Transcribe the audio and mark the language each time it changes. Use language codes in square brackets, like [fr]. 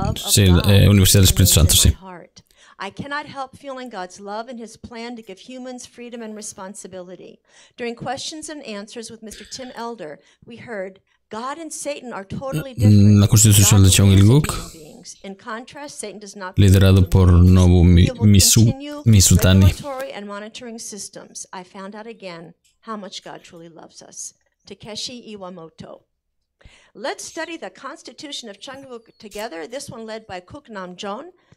[es] Sí, Universidad del Espíritu Santo, sí. [en] I cannot help feeling God's love and His plan to give humans freedom and responsibility. During questions and answers with Mr. Tim Elder, we heard God and Satan are totally different. [es] La Constitución de Chung Il-guk, [en] In contrast, Satan does not [es] liderado por Nobu Misutani. [en] regulatory and monitoring systems. I found out again how much God truly loves us. Takeshi Iwamoto. Let's study the Constitution of Changguk together. This one led by Kook Nam Jon.